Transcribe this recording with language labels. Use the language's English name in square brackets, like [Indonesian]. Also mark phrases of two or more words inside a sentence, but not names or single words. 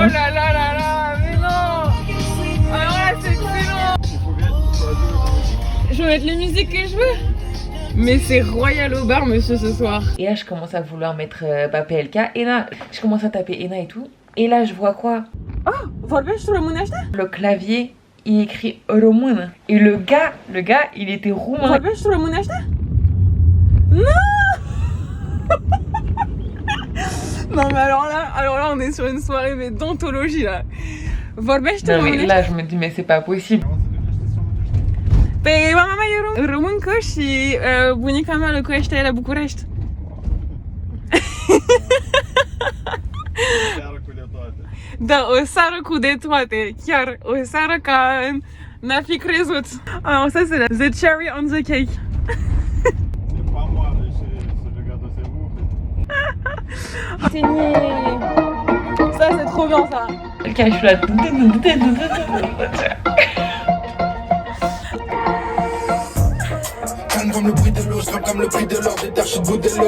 [French] Oh là là là là. Mais non. Alors là c'est excellent. Je vais mettre les musiques que je veux. Mais c'est royal au bar monsieur ce soir. Et là je commence à vouloir mettre PLK. Et là je commence à taper Ena et tout. Et là je vois quoi? [Romanian] Oh, vorbești românește? [French] Le clavier il écrit român. Et le gars il était roumain. [Romanian] Vorbești românește? [French] Non. Non mais alors là on est sur une soirée mais d'anthologie là. [Romanian] Vorbești românește? [French] Mais là je me dis mais c'est pas possible. [Romanian] Păi mama mea e româncă și bunica mea locuiește la București. Da, o seară cu de toate, chiar o seară ca n-ar fi crezut. Asta este [English] the cherry on the cake. [French] Ça c'est trop bien ça. Quelqu'un je suis là. Calme comme le prix de l'eau, je rappe comme le prix de l'or, des terres, je suis de Boudello.